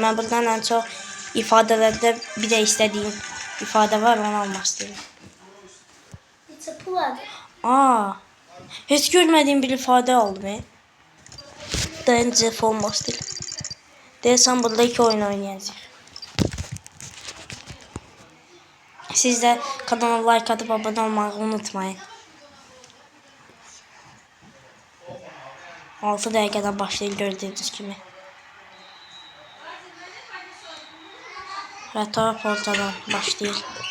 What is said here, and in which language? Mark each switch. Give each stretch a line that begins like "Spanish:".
Turkish: Ben buradan en çok ifadelerde bir de istediğim ifade var, onu almak istedim.
English: It's a plug. Aa.
Turkish: Hiç görmediğim bir ifade aldım he. Dayanıcı olmak istedim.
Azerbaijani: Deyəsən burada 2 oyun oynayacağıq.
Turkish: Siz de kanala like atıp abone olmayı unutmayın.
Azerbaijani: 6 dəqiqədən başlayır gördüğünüz kimi. Və taraf ortadan başlayır.